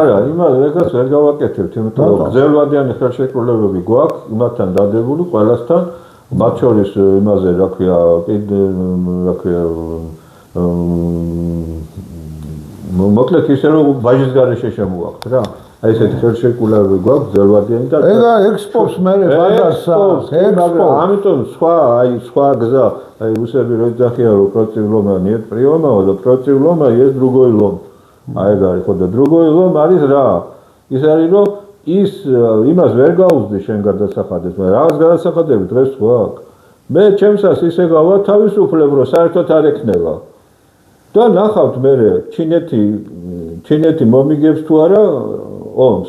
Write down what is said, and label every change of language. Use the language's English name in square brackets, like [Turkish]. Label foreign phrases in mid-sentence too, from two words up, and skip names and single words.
[Georgian] არა, იმას ეგრეც ვერ გავაკეთებთ, იმიტომ რომ გრძელვადიანი ხელშეკრულებები გვაქვს იმათთან დადებული ყველასთან, მათ შორის იმაზე, რა ქვია, მოკლედ ისე რომ ვაჟის გარეშე შემოვაქვთ რა. აი ესეთი ხელშეკრულებები გვაქვს გრძელვადიანი და ეგა ექსპორტს მერე ბაზარს ამიტომ სხვა გზა აი რუსები რო ძახიან რომ [Russian] против лома нет приема [Georgian] და [Russian] против лома есть другой лом. [Georgian] აი ეგ არის ხო და [Russian] другой лом [Georgian] არის რა? ის არის რომ ის იმას ვერ გაუზდი შენ გადასახადებს, მაგრამ რაღაც გადასახადები დღეს გვაქვს. მე ჩემსას ისე გავა თავისუფლებ რომ საერთოდ არ ექნება. და ნახავთ მე ჩინეთი მომიგებს თუ არა ომს.